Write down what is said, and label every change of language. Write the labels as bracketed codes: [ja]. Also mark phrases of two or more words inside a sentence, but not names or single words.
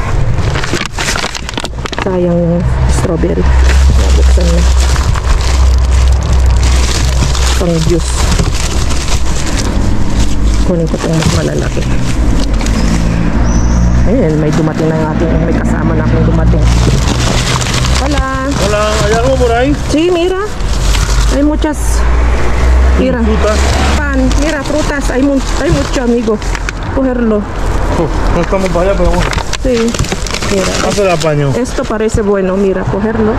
[tl] Sayang yung strawberry. Nabuksan na. Pang juice. Kunin ko itong mas malalaki. Ayun, may dumating na yung ating, may kasama na akong dumating. [es] Hola. Hola, ¿hay algo por ahí? Sí, mira. Hay muchas. Mira. Frutas. Pan, mira, frutas. Hay mucho, amigo. Cogerlo. No estamos para allá, pero bueno. Sí. Mira. Hace el apaño. Esto parece bueno, mira, cogerlo.